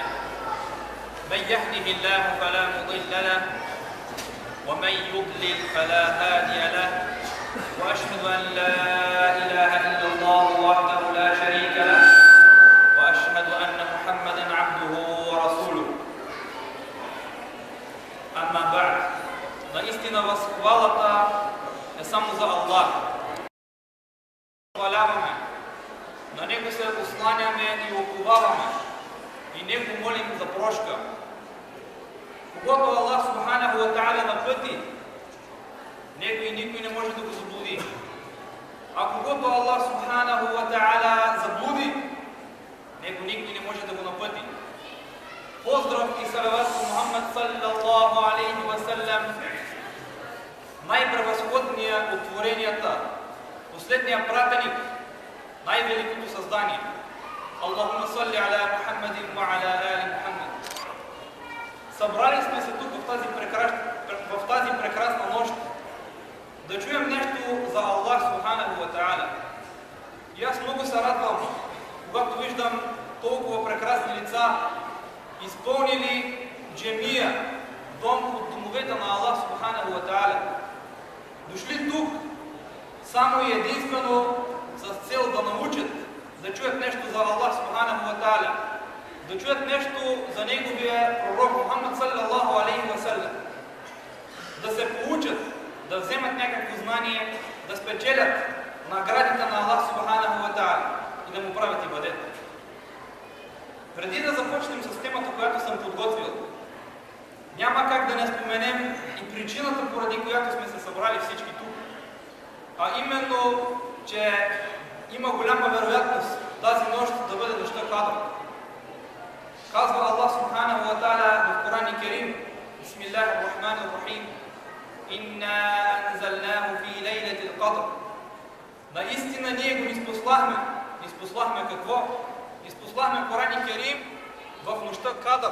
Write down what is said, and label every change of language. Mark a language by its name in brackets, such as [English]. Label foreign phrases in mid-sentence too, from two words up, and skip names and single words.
[Arabic] من يهده الله فلا مضل له ومن يضلل فلا هادي له، وأشهد أن لا إله إلا الله وحده لا شريك له، وأشهد أن محمدا عبده ورسوله. أما بعد, [Bulgarian] наистина възхвалата е само за Аллах. Хваляваме, на Него се осланяме и уповаваме и Него молим за прошка. Когато Аллах [Arabic] سبحانه وتعالى [Bulgarian] напъти, Него и никой не може да го заблуди. А когато Аллах [Arabic] سبحانه وتعالى [Bulgarian] заблуди, Него никой не може да го напъти. Поздрав и салават по Мухаммад [Arabic] صلى الله عليه وسلم, [Bulgarian] най-превъзходния от творенията, последния пратеник, най-великото създание. [Arabic] اللهم صل على محمد وعلى آل محمد. [Bulgarian] Събрали сме се тук в тази прекрасна нощ да чуем нещо за Аллах [Arabic] سبحانه وتعالى. [Bulgarian] И аз много се радвам, когато виждам толкова прекрасни лица, изпълнили джемия, дом от домовете на Аллах [Arabic] سبحانه وتعالى. [Bulgarian] Дошли тук само и единствено с цел да научат, да чуят нещо за Аллах [Arabic] سبحانه وتعالى, [Bulgarian] да чуят нещо за неговия пророк Мухаммад [Arabic] صلى الله عليه وسلم, [Bulgarian] да се получат, да вземат някакво знание, да спечелят наградите на Аллах [Arabic] سبحانه وتعالى [Bulgarian] и да му правят ибадет. Преди да започнем с темата, която съм подготвил, няма как да не споменем и причината, поради която сме се събрали всички тук, а именно, че има голяма вероятност тази нощ да бъде нощта Кадър. Казва Аллах [Arabic] سبحانه وتعالى [Bulgarian] в Коран Керим: [Arabic] بسم الله الرحمن الرحيم إنا أنزلناه في ليلة القدر. [Bulgarian] Наистина ние го ниспослахме. Ниспослахме какво? Ниспослахме Коран Керим в нощта Кадър.